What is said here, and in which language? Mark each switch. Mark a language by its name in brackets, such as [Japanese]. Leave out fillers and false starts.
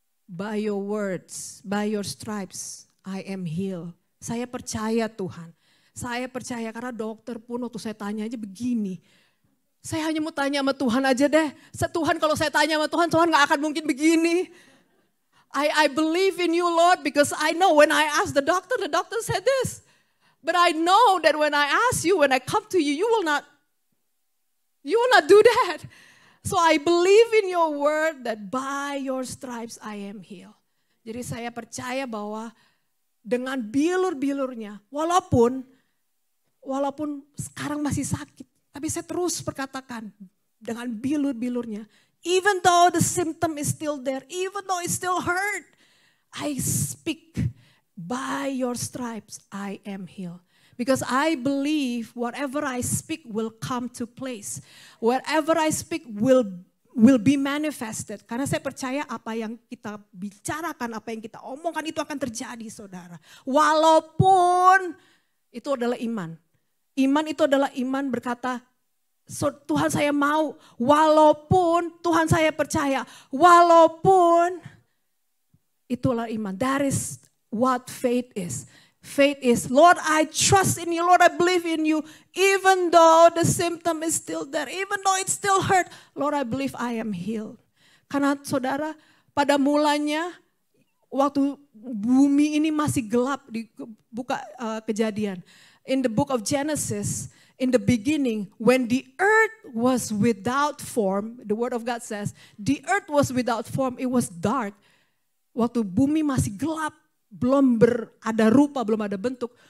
[English] By your words, by your stripes, I am healed. [Indonesian] Saya percaya Tuhan. Saya percaya karena dokter pun waktu saya tanya aja begini. Saya hanya mau tanya sama Tuhan aja deh. Tuhan kalau saya tanya sama Tuhan, Tuhan gak akan mungkin begini. [English] I believe in you Lord because I know when I asked the doctor said this. But I know that when I ask you, when I come to you, you will not do that. So I believe in your word that by your stripes I am healed. [Indonesian] Jadi saya percaya bahwa dengan bilur-bilurnya, walaupun sekarang masih sakit, tapi saya terus perkatakan dengan bilur-bilurnya, [English] even though the symptom is still there, even though it still hurt, I speak, by your stripes I am healed. Because I believe whatever I speak will come to place. Whatever I speak will be manifested. [Indonesian] Karena saya percaya apa yang kita bicarakan, apa yang kita omongkan itu akan terjadi saudara. Walaupun itu adalah iman. Iman itu adalah iman berkata, Tuhan saya mau. Walaupun Tuhan saya percaya. Walaupun itulah iman. [English] That is what faith is. Faith is, Lord, I trust in you. Lord, I believe in you. Even though the symptom is still there. Even though it still hurt. Lord, I believe I am healed. [Indonesian] Karena saudara, pada mulanya waktu bumi ini masih gelap di buka Kejadian. [English] In the book of Genesis, in the beginning, when the earth was without form, the word of God says, the earth was without form, it was dark. [Indonesian] Waktu bumi masih gelap, belum ada rupa, belum ada bentuk.